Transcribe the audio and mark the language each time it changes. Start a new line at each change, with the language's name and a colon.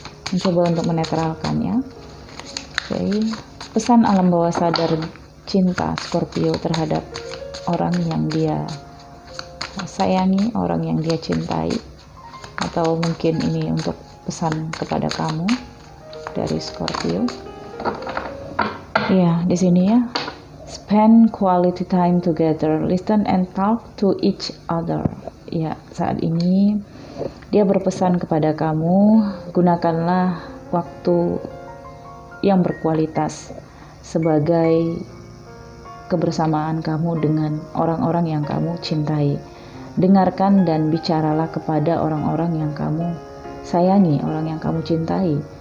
Indonesian: Mencoba untuk menetralkan, ya. Oke, pesan alam bawah sadar cinta Scorpio terhadap orang yang dia sayangi, orang yang dia cintai, atau mungkin ini untuk pesan kepada kamu dari Scorpio. Ya, di sini, ya,
English: spend quality time together, listen and talk to each other.
Indonesian: Ya, saat ini dia berpesan kepada kamu, gunakanlah waktu yang berkualitas sebagai kebersamaan kamu dengan orang-orang yang kamu cintai. Dengarkan dan bicaralah kepada orang-orang yang kamu sayangi, orang yang kamu cintai.